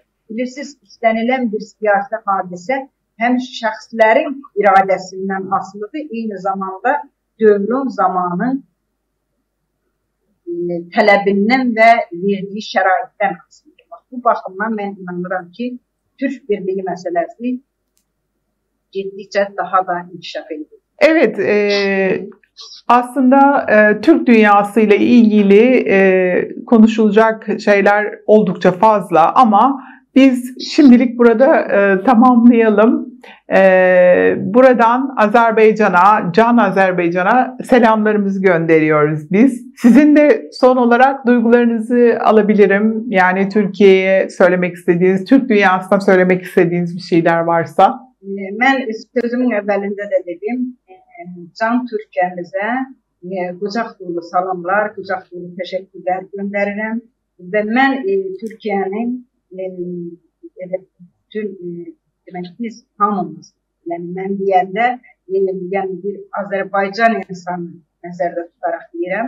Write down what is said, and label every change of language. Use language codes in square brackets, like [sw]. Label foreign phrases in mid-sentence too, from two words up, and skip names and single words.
[az] Bilirsiniz, istənilən bir siyasi hadisə həm şəxslərin iradəsindən asılıdır, eyni zamanda dövrün zamanı tələbindən və verdiyi şəraitdən asılıdır. Bu baxımdan mən inanıram ki, Türk Birliği məsələsi getdikcə daha da inkişaf edilir. [tr] Evet, aslında Türk dünyası ile ilgili konuşulacak şeyler oldukça fazla ama biz şimdilik burada tamamlayalım. Buradan Azerbaycan'a, Can Azerbaycan'a selamlarımızı gönderiyoruz biz. Sizin de son olarak duygularınızı alabilirim. Yani Türkiye'ye söylemek istediğiniz, Türk dünyasına söylemek istediğiniz bir şeyler varsa. [az] Ben sözümün əvvəlində də dedim, Can Türkiyəmizə qucaq dolu salamlar, qucaq dolu təşəkkürlər göndərirəm və mən Türkiyənin demək biz hamımız, yəni mən deyəndə yəni bir Azərbaycan insanı nəzərdə tutaraq deyirəm.